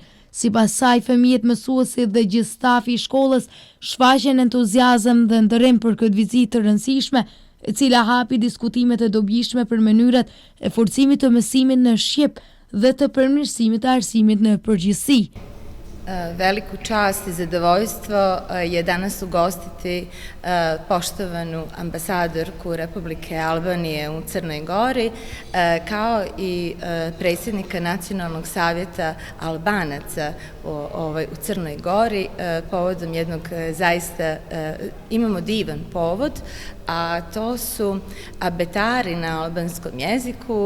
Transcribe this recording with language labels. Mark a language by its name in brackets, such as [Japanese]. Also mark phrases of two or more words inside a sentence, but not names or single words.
[Albanian] Sipas saj, fëmijët, mësuesit dhe gjithë stafi i shkollës shfaqen entuziazëm dhe ndërrim për këtë vizitë të rëndësishme, e cila hapi diskutime të dobishme për mënyrat e forcimit të mësimit në shqip dhe të përmirësimit të arsimit në përgjithësi. [Serbian] Veliku čast i zadovoljstvo je danas ugostiti poštovanu ambasadorku Republike Albanije u Crnoj Gori, kao i predsjednika Nacionalnog savjeta Albanaca u Crnoj Gori, povodom jednog zaista, imamo divan povod, a to su abetari na albanskom jeziku.